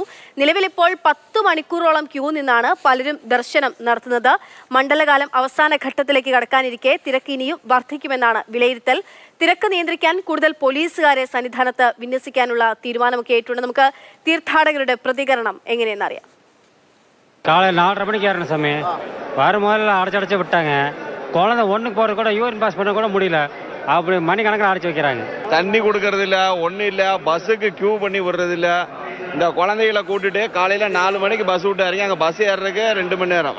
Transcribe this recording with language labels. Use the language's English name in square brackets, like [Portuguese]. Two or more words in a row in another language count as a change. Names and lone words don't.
[Malayalam] നിലവിൽ ഇപ്പോൾ 10 മണിക്കൂറോളം ക്യൂ നിന്നാണ് പലരും ദർശനം നടത്തുന്നത്. മണ്ഡലകാലം അവസാന ഘട്ടത്തിലേക്ക് കടക്കാനിരിക്കെ തിരക്ക് ഇനിയും വർദ്ധിക്കുമെന്നാണ് വിലയിരുത്തൽ. തിരക്ക് നിയന്ത്രിക്കാൻ കൂടുതൽ പോലീസുകാരെ സന്നിധാനത്ത് വിന്യസിക്കാനുള്ള തീരുമാനമൊക്കെ ആയിട്ടുണ്ട്. നമുക്ക് തീർത്ഥാടകരുടെ പ്രതികരണം എങ്ങനെയെന്നറിയാം. [Tamil] காலை 4:30 மணிக்கு ஏறின சாமி வரும்போது அடைச்சடைச்சு விட்டாங்க. குழந்தை ஒன்றுக்கு போகிறது கூட [English] urine pass [Tamil] பண்ண கூட முடியல. அப்படி மணிக்கணக்கில் அடைச்சி வைக்கிறாங்க. தண்ணி கொடுக்கறது இல்லை, ஒன்றும் இல்லை. பஸ்ஸுக்கு கியூ பண்ணி விடுறது இல்லை. இந்த குழந்தைகளை கூட்டிட்டு காலையில் 4 மணிக்கு பஸ் விட்டு இறங்கி அங்கே பஸ் ஏறுறதுக்கு 2 மணி நேரம்.